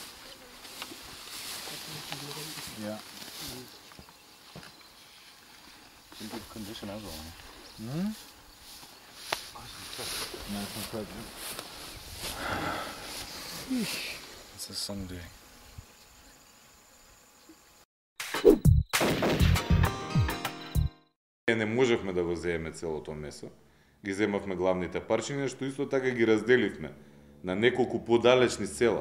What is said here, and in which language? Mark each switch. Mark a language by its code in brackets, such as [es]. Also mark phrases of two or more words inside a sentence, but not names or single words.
[en] Yeah. In good condition as well. Hmm? Nice and cut. It's a Sunday. [mk] Не можевме да го земеме целото месо. Ги земавме главните парчиња, што исто така ги разделивме на неколку подалечни села.